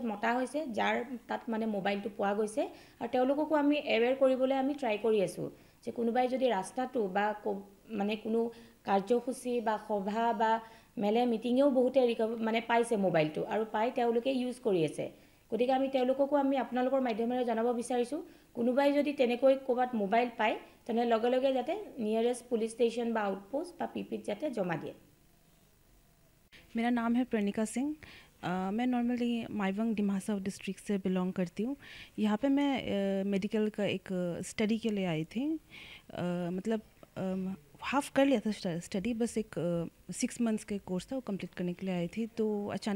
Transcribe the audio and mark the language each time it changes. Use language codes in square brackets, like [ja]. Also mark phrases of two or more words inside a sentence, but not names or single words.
[as] মতা হৈছে যাৰ তাত মানে মোবাইলটো পোৱা গৈছে আৰু তেওঁলোককো আমি এৱেৰ কৰিবলৈ আমি ট্ৰাই কৰি আছোঁ যে কোনোবাই যদি ৰাস্তাটো বা মানে কোনো কাৰ্যসূচী বা সভা বা মেলে মিটিঙেও বহুতে মানে পাইছে মোবাইলটো আৰু পাই তেওঁলোকে ইউজ কৰি আছে গতিকে আমি তেওঁলোককো আমি আপোনালোকৰ মাধ্যমেৰে জনাব বিচাৰিছোঁ কোনোবাই যদি তেনেকৈ ক'বাত মোবাইল পায় তেনে লগে লগে যাতে [en] nearest police station [as] বা আউটপোষ্ট বা পিপিত যাতে জমা দিয়ে [hi] मेरा नाम है प्रणिका सिंह मैं नॉर्मली माइवंग डिमासा डिस्ट्रिक्ट से बिलोंग करती हूँ यहाँ पे मैं मेडिकल का एक स्टडी के लिए आई थी मतलब हाफ कर लिया था स्टडी बस एक 6 मंथ्स के कोर्स था वो कंप्लीट करने के लिए आई थी तो अचानक